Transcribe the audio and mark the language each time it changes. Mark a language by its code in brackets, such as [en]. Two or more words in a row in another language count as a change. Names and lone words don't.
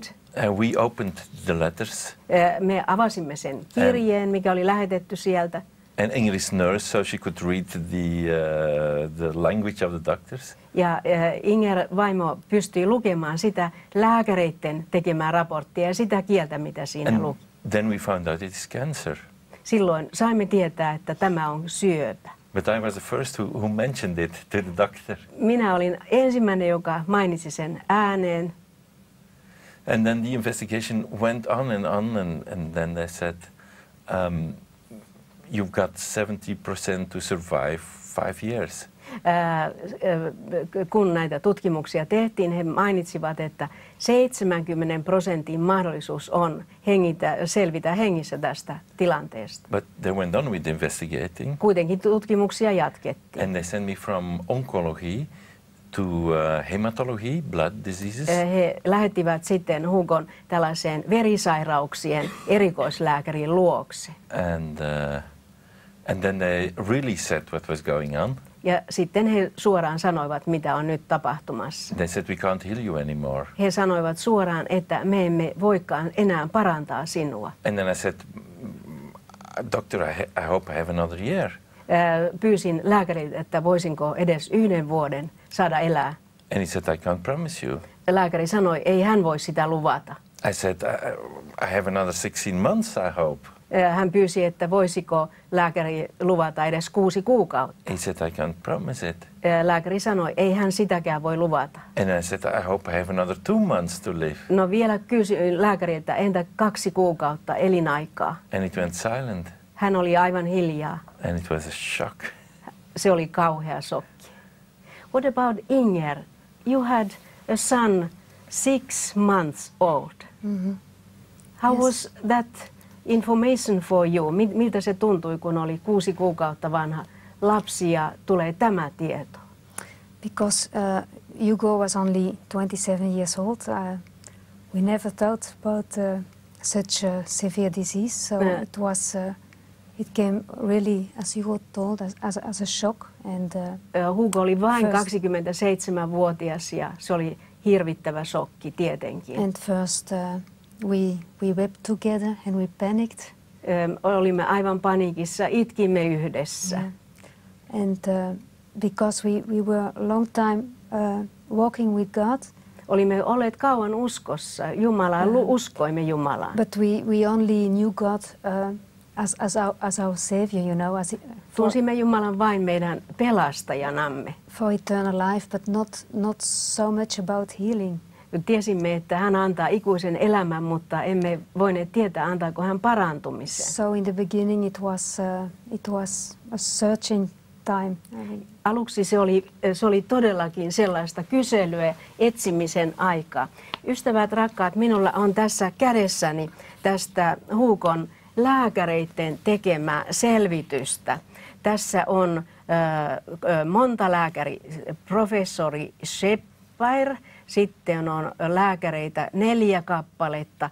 [en] We opened the letters. [fi] Me avasimme sen kirjeen, mikä oli lähetetty sieltä. [en] An English nurse, so she could read the language of the doctors. [fi] Ja Inger vaimo pystyi lukemaan sitä lääkäreiden tekemää raporttia ja sitä kieltä, mitä siinä luki. [en] Then we found out it is cancer. [fi] Silloin saimme tietää, että tämä on syöpä. [en] But I was the first who mentioned it to the doctor. [fi] Minä olin ensimmäinen, joka mainitsi sen ääneen. [en] And then the investigation went on and then they said, you've got 70% to survive 5 years. [fi] Kun näitä tutkimuksia tehtiin, he mainitsivat, että 70% mahdollisuus on selvitä hengissä tästä tilanteesta. [en] But they went on with investigating. [fi] Kuitenkin tutkimuksia jatkettiin. [en] And they sent me from oncology to hematology, blood diseases. [fi] He lähettivät sitten Hugon tällaiseen verisairauksien erikoislääkärin luokse. [en] And then they really said what was going on. [fi] Ja sitten he suoraan sanoivat, mitä on nyt tapahtumassa. [en] They said we can't heal you anymore. [fi] He sanoivat suoraan, että me emme voikaan enää parantaa sinua. [en] And then I said, Doctor, I hope I have another year. [fi] Pyysin lääkäriltä, että voisinko edes 1 vuoden saada elää. [en] And he said, I can't promise you. [fi] Lääkäri sanoi, ei hän voi sitä luvata. [en] I said, I have another 16 months, I hope. [fi] Hän pyysi, että voisiko lääkäri luvata edes 6 kuukautta. [en] He said, I can't promise it. [fi] Lääkäri sanoi, ei hän sitäkään voi luvata. [en] And I said, I hope I have another 2 months to live. [fi] No vielä kysyin lääkäriltä, entä 2 kuukautta elinaikaa? [en] And it went silent. [fi] Hän oli aivan hiljaa. [en] And it was a shock. [fi] Se oli kauhea shokki. [en] What about Inger? You had a son 6 months old. Mm-hmm. How Yes. was that information for you? [fi] Miltä se tuntui, kun oli 6 kuukautta vanha lapsi ja tulee tämä tieto? [en] Because Hugo was only 27 years old, we never thought about such a severe disease. So it came really, as Hugo told, as a shock. And [fi] Hugo oli vain [en] first, [fi] 27-vuotias ja se oli hirvittävä shokki tietenkin. [en] And first we wept together and we panicked. [fi] Olimme aivan paniikissa, itkimme yhdessä. [en] Yeah. And because we were a long time walking with God. [fi] Olimme olleet kauan uskossa Jumalaan, uskoimme Jumalaan. [en] But we only knew God as our Savior, you know. [fi] Tunsimme Jumalan vain meidän pelastajanamme. [en] For eternal life, but not so much about healing. [fi] Tiesimme, että hän antaa ikuisen elämän, mutta emme voineet tietää, antaako hän parantumisen. [en] So in the beginning it was a searching time. [fi] Aluksi se oli todellakin sellaista kyselyä, etsimisen aikaa. Ystävät rakkaat, minulla on tässä kädessäni tästä Hugon lääkäreiden tekemää selvitystä. Tässä on monta lääkäri, professori Shepard, sitten on lääkäreitä 4 kappaletta.